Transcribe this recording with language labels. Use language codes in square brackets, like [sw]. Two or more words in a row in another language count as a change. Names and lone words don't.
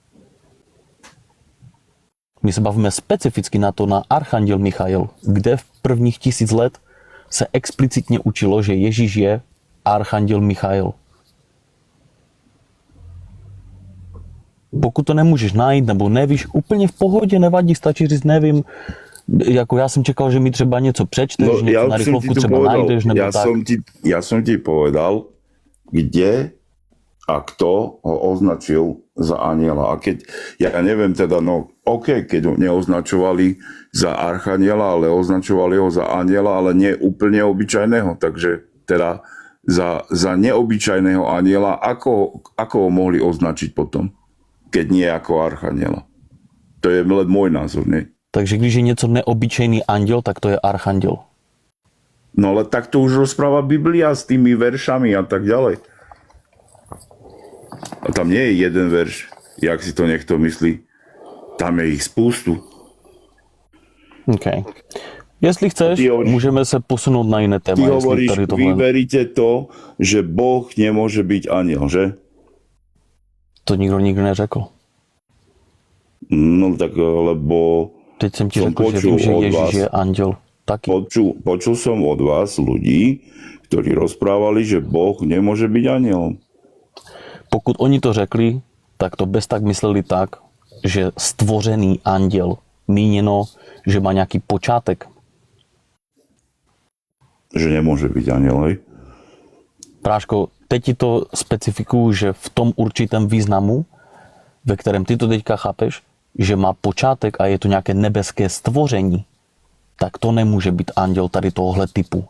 [cs] My se bavíme specificky na to, na archanděl Michail, kde v prvních 1000 let se explicitně učilo, že Ježíš je archanděl Michail. Pokud to nemůžeš najít nebo nevíš, úplně v pohodě, nevadí, stačí říct nevím. Jako já jsem čekal, že mi třeba něco přečteš, No, něco na rychlovku třeba najdeš, nebo tak. [sk] Ja som ti povedal, kde a kto ho označil za aniela. A keď, ja neviem teda, no OK, keď ho neoznačovali za archaniela, ale označovali ho za aniela, ale nie úplne obyčajného. Takže teda za neobyčajného aniela, ako ho mohli označiť potom, keď nie ako archaniela? To je len môj názor, nie? [cs] Takže když je něco neobyčejný anděl, tak to je archanděl. [sk] No ale tak to už rozpráva Biblia s tými veršami a tak ďalej. A tam nie je jeden verš, jak si to niekto myslí. Tam je ich spoustu. OK. [cs] Jestli chceš, můžeme se posunout na jiné téma. Ty jestli [sk] hovoríš, [cs] tady tohle... [sk] vy veríte to, že Boh nemôže byť aniel, že? [cs] To nikdo nikdy neřekl. [sk] No tak, lebo [cs] Teď jsem ti [sk] Som [cs] řekl, že [sk] počul [cs] vím, že [sk] od [cs] Ježíš [sk] vás. [cs] je anděl. Taky. [sk] počul som od vás ľudí, ktorí rozprávali, že Boh nemôže byť anielom. [cs] Pokud oni to řekli, tak to bez tak mysleli tak, že stvořený anděl, míněno, že má nějaký počátek. [sk] Že nemôže byť aniel, hej? [cs] Práško, teď ti to specifikuju, že v tom určitém významu, ve kterém ty to teďka chápeš, že má počátek a je to nějaké nebeské stvoření, tak to nemůže být anděl tady tohohle typu.